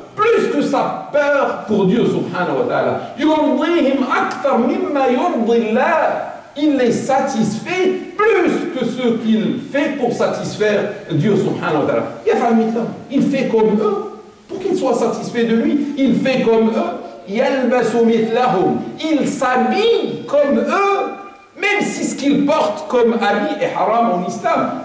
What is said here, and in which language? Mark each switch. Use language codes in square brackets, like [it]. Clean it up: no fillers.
[fr] plus que sa peur pour Dieu subhanahu wa ta'ala. [ar] يرضيهم أكثر مما يرضي الله. [fr] Il les satisfait plus que ce qu'il fait pour satisfaire Dieu subhanahu wa ta'ala. Il fait comme eux pour qu'ils soient satisfaits de lui. Il fait comme eux. [ar] يلبس مثلهم. [fr] Il s'habille comme eux, même si ce qu'il porte comme habit est haram en islam.